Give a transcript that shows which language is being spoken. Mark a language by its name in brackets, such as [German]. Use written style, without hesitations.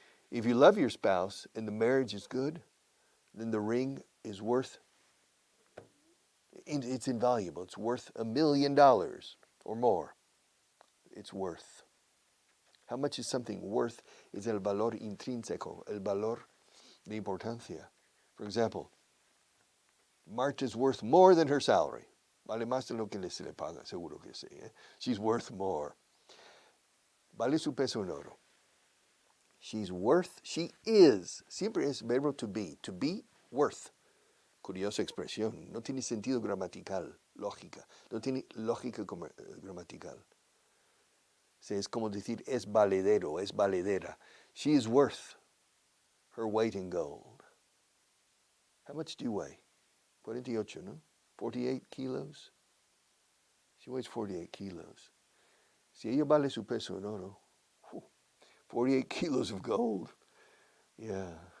[English] If you love your spouse and the marriage is good, then the ring is worth, it's invaluable. It's worth $1 million or more. It's worth. How much is something worth [Spanish] is el valor intrínseco, el valor de importancia. [English] For example, Marta's worth more than her salary. [Spanish] Vale más de lo que se le paga, seguro que sí. [English] She's worth more. [Spanish] Vale su peso en oro. [English] She is, [Spanish] siempre es verbo [English] to be worth. [Spanish] Curiosa expresión, no tiene sentido gramatical, lógica, no tiene lógica gramatical. Es como decir es valedero, es valedera. [English] She is worth her weight in gold. How much do you weigh? 48, no? 48 kilos. She weighs 48 kilos. [Spanish] Si ella vale su peso en oro, [English] 48 kilos of gold. Yeah.